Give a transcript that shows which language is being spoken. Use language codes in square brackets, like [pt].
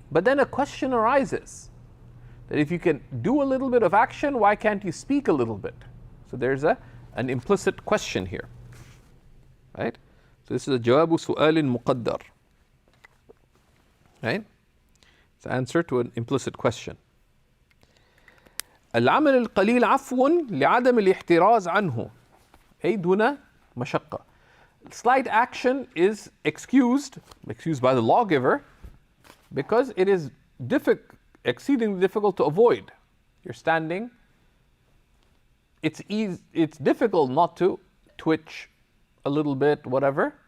[en] But then a question arises, that if you can do a little bit of action, why can't you speak a little bit? So there's an implicit question here. Right? So this is a [ar] جواب سؤال مقدر. [en] Right? It's the answer to an implicit question. [ar] العمل القليل عفو لعدم الاحتراز عنه أي دون مشقة. [en] Slight action is excused by the lawgiver, because it is exceedingly difficult to avoid. You're standing, it's difficult not to twitch a little bit, whatever.